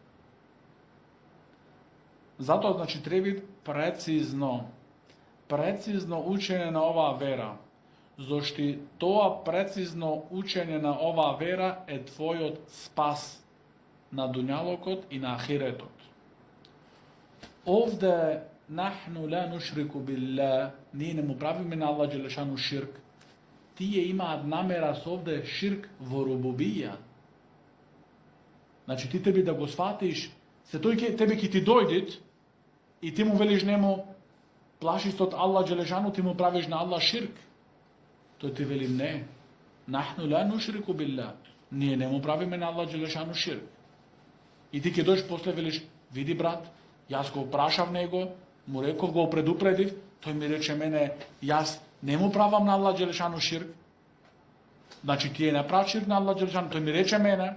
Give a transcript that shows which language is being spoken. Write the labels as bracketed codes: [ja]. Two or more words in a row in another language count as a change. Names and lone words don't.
[mk] Затоа, значи, треба прецизно учење на оваа вера. Зошто тоа прецизно учење на оваа вера е твојот спас на дуњалокот и на ахиретот. [ar] Овде نحن لا نشرك بالله, [mk] ние не му правиме на Аллах джелешану ширк. Тие имаат намера со овде ширк во рубубија. Значи ти тебе да го сватиш, се тој тебе ќе ти дојдит и ти му велиш нему плашиш од Аллах джелешану, ти му правиш на Аллах ширк. Тој ти вели не. [ar] نحن لا نشرك بالله. [mk] Ние не му правиме на Аллах джелешану ширк. И ти ќе дојдеш после велиш, види брат, јас го прашав него, му реков, го предупредив, тој ми рече мене, јас не му правам на Аллах джелешану ширк. Значи ти не прав ширк на Аллах джелешану, тој ми рече мене.